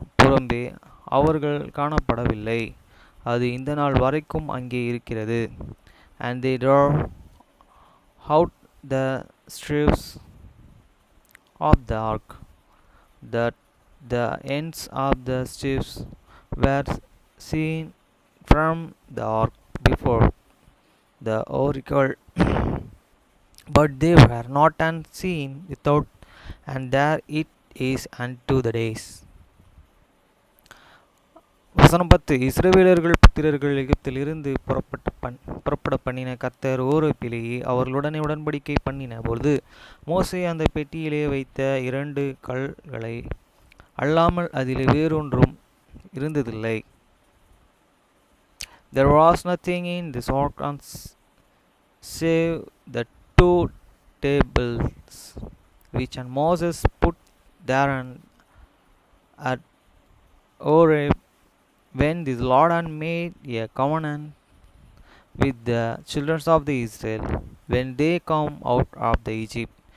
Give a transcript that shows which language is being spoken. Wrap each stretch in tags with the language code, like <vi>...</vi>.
<ta>புறம்பே அவர்கள் காணப்படவில்லை. அது இந்த நாள் வரைக்கும் அங்கே இருக்கிறது.</ta> <en>And they drove out the staves of the ark, that the ends of the staves were seen from the ark before the oracle, but they were not seen without, and there it is unto the days.</en> <ta>வசனம் 10. இஸ்ரவேலர்கள் புத்திரர்கள் எகிப்தில் இருந்து புறப்பட பண்ணின கர்த்தர் ஓரேபிலேயே அவர்களுடனே உடன்படிக்கை பண்ணின பொழுது மோசே அந்த பெட்டியிலே வைத்த 2 கல்களை அல்லாமல் அதிலே வேறொன்றும் இருந்ததில்லை.</ta> <en>There was nothing in this ark save the 2 tables which Moses put therein at Horeb, when the Lord had made a covenant with the children of the Israel when they come out of the Egypt.</en>